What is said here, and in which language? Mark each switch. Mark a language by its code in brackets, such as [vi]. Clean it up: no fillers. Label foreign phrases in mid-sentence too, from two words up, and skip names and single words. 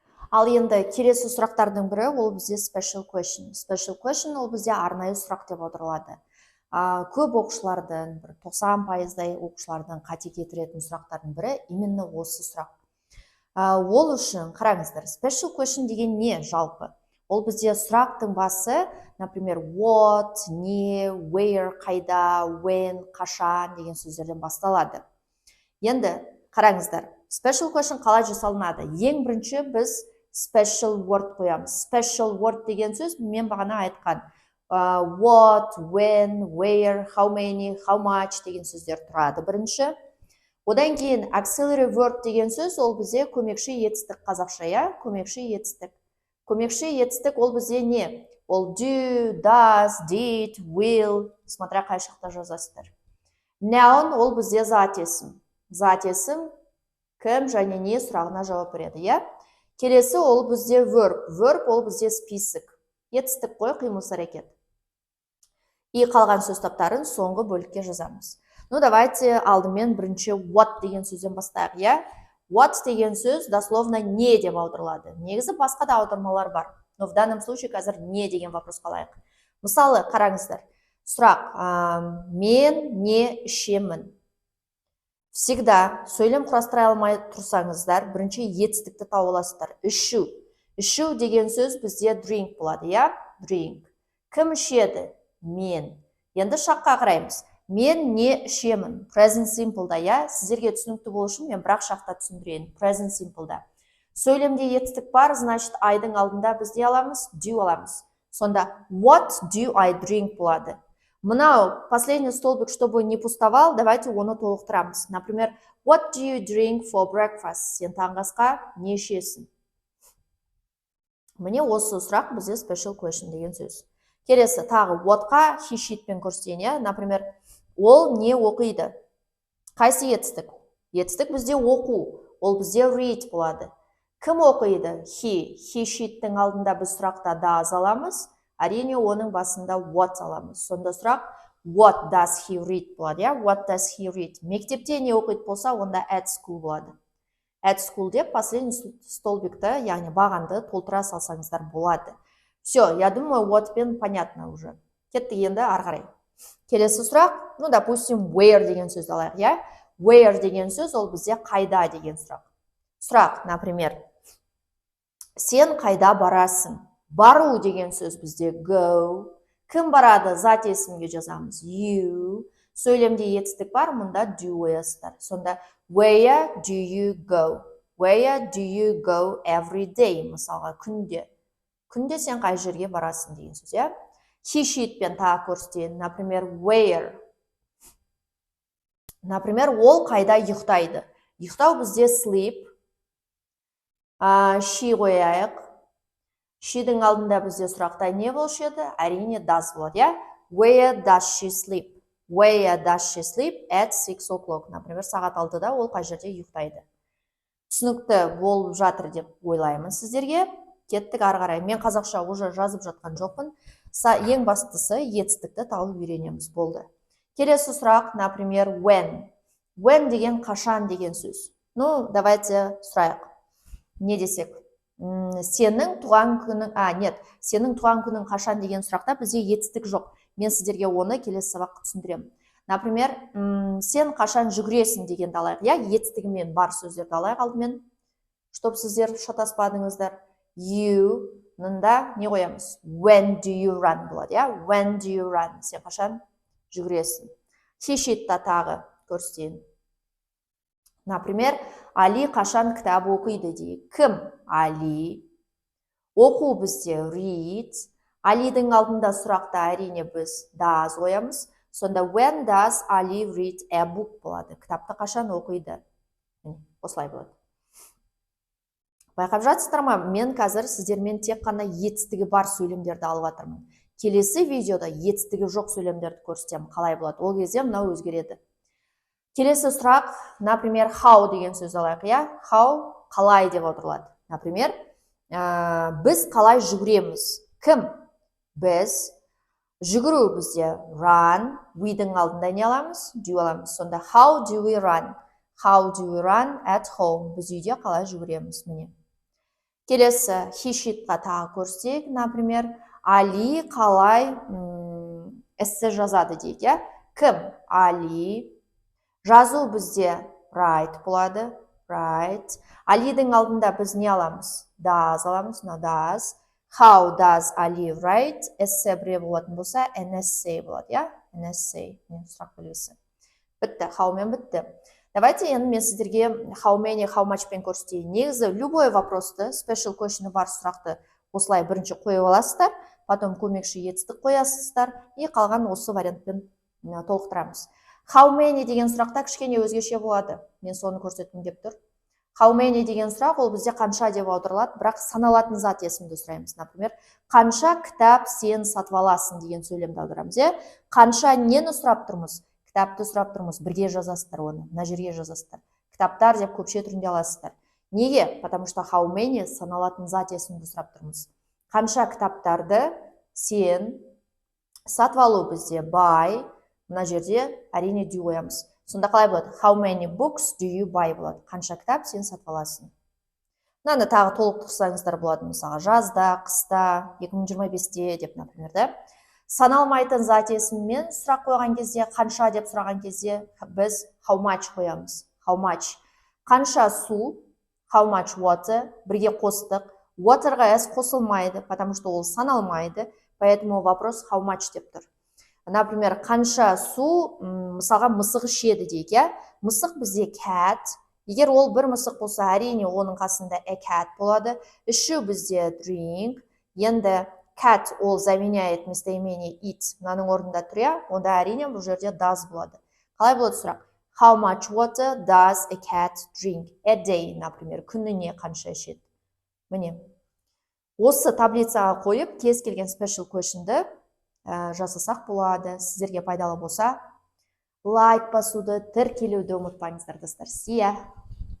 [kk] Ал енді келесі сұрақтардың бірі ол бізде [en] special question. Special question [kk] ол бізде арнайы сұрақ деп отырылады. Көп оқушылардың, 90%-дай оқушылардың қате кетіретін сұрақтардың бірі именно осы сұрақ. Ол үшін қараңыздар, [en] special question [kk] деген не жалпы? Ол бізде сұрақтың басы, например, what, не, where, қайда, when, қашан деген сөздерден басталады. Енді қараңыздар, [en] special question [kk] қалай жасалынады? Ең бірінші біз [en] special word [kk] қоямыз. [en] Special word [kk] деген сөз мен бағана айтқан. [en] What, when, where, how many, how much [kk] деген сөздер тұрады бірінші. Одан кейін [en] auxiliary word [kk] деген сөз ол бізде көмекші етістік қазақша, я? Көмекші етістік. Көмекші етістік ол бізде не? [en] Ол do, does, did, will, [kk] смотря қай жақта жазасыздар. Noun ол бізде зат есім. Зат есім кім және не сұрағына жауап береді, я? Келесі ол бізде verb. Verb ол бізде список. Етістік қой, қимыл әрекет. И қалған сөз таптарын соңғы бөлікке жазамыз. Давайте алдымен бірінші what деген сөзден бастайық, я? What деген сөз дословно не деп аударылады. Негізі басқа да аудармалар бар. [ru] Но в данном случае [kk] қазір не деген вопрос қалайық. Мысалы, қараңыздар. Сұрақ, мен не ішемін? Всегда сөйлем құрастыра алмай тұрсаңыздар, бірінші етістікті тауып аласыздар. Ішу. Ішу деген сөз бізде drink болады, я? Drink. Кім ішеді? Мен. Енді шаққа қараймыз. Мен не ішемін? [en] Present simple'да, [kk] я? Сіздерге түсінікті болу үшін мен бірақ шақта түсіндірейін. [en] Present simple'да. [kk] Сөйлемде етістік бар, значит, айдың алдында біз не аламыз? [en] Do [kk] аламыз. Сонда [en] what do I drink болады. [ru] Мынау последний столбик, чтобы не пустовал, давайте [kk] оны толықтырамыз. [ru] Например, [en] what do you drink for breakfast? [kk] Сен таңғы не ішесің? Міне осы сұрақ бізде [en] special question [kk] деген сөз. Келесі тағы whatқа [en] he sheetпен [kk] көрсетейін. Например, ол не оқиды? Қайсы етістік? Етістік бізде оқу. Ол бізде read болады. Кім оқиды? [en] He sheet'тің [kk] алдында біз сұрақта does аламыз. Әрине оның басында what аламыз. Сонда сұрақ [en] what does he read [kk] болады, я? [en] What does he read? [kk] Мектепте не оқиды болса, онда [en] at school [kk] болады. [en] At school [kk] деп последний столбикті, яғни бағанды толтыра салсаңыздар болады. [ru] Все, я думаю, [kk] what-пен [ru] понятно уже. [kk] Кеттік енді ары қарай. Келесі сұрақ, допустим, where деген сөз алайық, я? Where деген сөз ол бізде қайда деген сұрақ. Сұрақ, например, сен қайда барасың? Бару деген сөз бізде go. Кім барады? Зат есімге жазамыз. You. Сөйлемде етістік бар, мұнда do оясыздар. [en] Сонда where do you go? Where do you go every day? [kk] Мысалға, күнде. Күнде сен қай жерге барасың деген сөз, я? [en] He sheetпен [kk] тағы көрсетейін. Например, where. Например, ол қайда ұйықтайды? Ұйықтау бізде sleep. She қояйық. She'дің алдында бізде сұрақта не болушы еді? Әрине does болады, я? [en] Where does she sleep? Where does she sleep? At 6 o'clock. [kk] Например, сағат 6-да ол қай жерде ұйықтайды. Түсінікті болып жатыр деп ойлаймын сіздерге. Кеттік ары қарай. Мен қазақша уже жазып жатқан жоқпын. Ең бастысы етістікті тауып үйренеміз, болды. Келесі сұрақ, например, [en] when. When [kk] деген қашан деген сөз. Давайте сұрайық. Не десек? Сенің туған күнің қашан деген сұрақта бізде етістік жоқ. Мен сіздерге оны келесі сабаққа түсіндірем. Например, сен қашан жүгіресің дегенді алайық. Я етістігімен бар сөздерді алайық алдымен. Чтоб сіздер шатаспадыңыздар. You-нында не қоямыз? [en] When do you run болады, я? When do you run? [kk] Сен қашан жүгіресің? [en] He sheet'та [kk] тағы көрсетейін. Например, Али қашан кітап оқиды дейік. Кім? Али. Оқу бізде read. Алидің алдында сұрақта әрине біз does қоямыз. [en] Сонда when does Ali read a book болады. [kk] Кітапты қашан оқиды? Осылай болады. Байқап жатсыздар ма? Мен қазір сіздермен тек қана етістігі бар сөйлемдерді алып жатырмын. Келесі видеода етістігі жоқ сөйлемдерді көрсетемін. Қалай болады? Ол кезде мынау өзгереді. Келесі сұрақ, например, how деген сөз алайық, я? How қалай деп отырылады. Например, біз қалай жүгіреміз? Кім? Біз. Жүгіру бізде run, we-дің алдында не аламыз? Do аламыз. [en] Сонда how do we run? How do we run at home? [kk] Біз үйде қалай жүгіреміз? Міне. Келесі хишитқа тағы көрсек, например, Али қалай эссе жазады дейді, иә? Кім? Али. Жазу бізде write болады, write. Алидің алдында біз не аламыз? Does аламыз, [en] does. How does Ali write? [kk] Эссе біреу болатын болса, [en] an essay [kk] болады, иә? [en] An essay. [kk] Сұрақ белгісі. Бітті, how-мен бітті. Давайте енді мен сіздерге [en] how many, how much-пен [kk] көрсетейін. Негізі [ru] любой вопросты, [en] special question [kk] бар сұрақты осылай бірінші қойып аласыздар, потом көмекші етістік қоясыздар, и қалған осы вариантпен толықтырамыз. [en] How many [kk] деген сұрақта кішкене өзгеше болады. Мен соны көрсеттім деп тұр. [en] How many [kk] деген сұрақ ол бізде қанша деп аударылады, бірақ саналатын зат есімді сұраймыз. Например, қанша кітап сен сатып аласың деген сөйлемді аударамыз. Қанша нені сұрап тұрмыз? Кітапты сұрап тұрмыз, бірге жазасыздар оны, мына жерге жазасыздар. Кітаптар деп көпше түрінде аласыздар. Неге? [ru] Потому что [en] how many [kk] саналатын зат есімді сұрап тұрмыз. Қанша кітаптарды сен сатып алу бізде buy, мына жерде әрине do қоямыз. Сонда қалай болады? [en] How many books do you buy болады? [kk] Қанша кітап сен сатып аласың? Мынаны тағы толық қылсаңыздар болады, мысалға жазда, қыста, 2025-те деп, например, да? Саналмайтын зат есіммен сұрақ қойған кезде, қанша деп сұраған кезде біз [en] how much [kk] қоямыз. [en] How much. [kk] Қанша су, [en] how much water, [kk] бірге қостық. Waterға s қосылмайды, [ru] потому что [kk] ол саналмайды, [ru] поэтому вопрос [en] how much [kk] деп тұр. Например, қанша су, мысалға мысық ішеді дейік, иә? Мысық бізде cat. Егер ол бір мысық болса, әрине оның қасында a cat болады. Ішу бізде drink. Енді cat ол [ru] заменяет местоимение [kk] eat. Мынаның орнында тұр, иә? Онда әрине бұл жерде does болады. Қалай болады сұрақ? [en] How much water does a cat drink a day, [kk] например, күніне қанша ішеді? Міне. Осы таблицаға қойып, кез келген [en] special question'ды [kk] жасасақ болады. Сіздерге пайдалы болса, лайк басуды, тіркелуді ұмытпаңыздар, достар. [en] See ya!